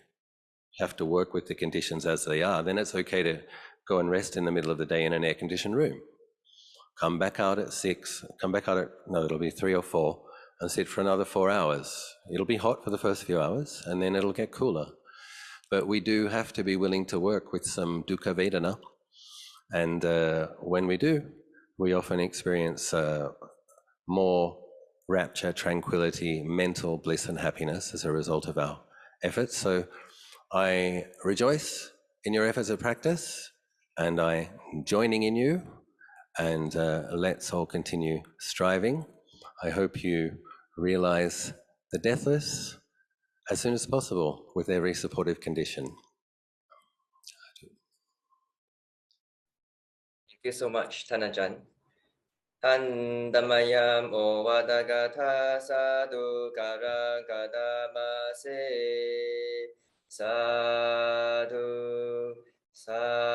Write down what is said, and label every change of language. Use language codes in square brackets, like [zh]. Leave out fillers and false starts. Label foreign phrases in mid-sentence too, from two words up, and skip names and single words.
[en] You have to work with the conditions as they are. Then it's okay to go and rest in the middle of the day in an air-conditioned room. Come back out at 6, it'll be 3 or 4, and sit for another 4 hours. It'll be hot for the first few hours, and then it'll get cooler. But we do have to be willing to work with some [pi] dukkha vedana. [en] And when we do, we often experience more rapture, tranquility, mental bliss and happiness as a result of our efforts. So I rejoice in your efforts of practice, and I'm joining in you, and let's all continue striving. I hope you realize the deathless as soon as possible with every supportive condition. Thank you so much, Tan Ajahn. [pi] Tan Dhammayam O Vadagatha Sadhu Karang Kadamase Sadhu Sadhu